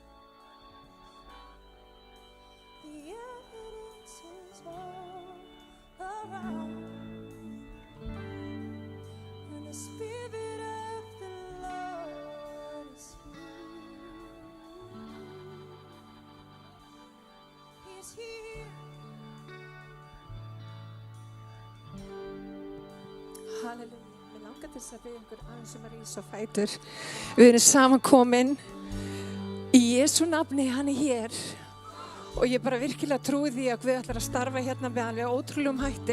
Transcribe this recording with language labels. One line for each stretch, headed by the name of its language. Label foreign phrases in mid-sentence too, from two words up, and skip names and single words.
English: The evidence is all around, and the Spirit of the Lord is here. He is here. Halleluja.
Icelandic: Mér langar til þess að biðja ykkur aðeins að rís á fætur. Við erum samankomin í Jesú nafni, hann er hér Og ég bara virkilega trúi því að Guð ætlar að starfa hérna með alveg ótrúlegum hætti.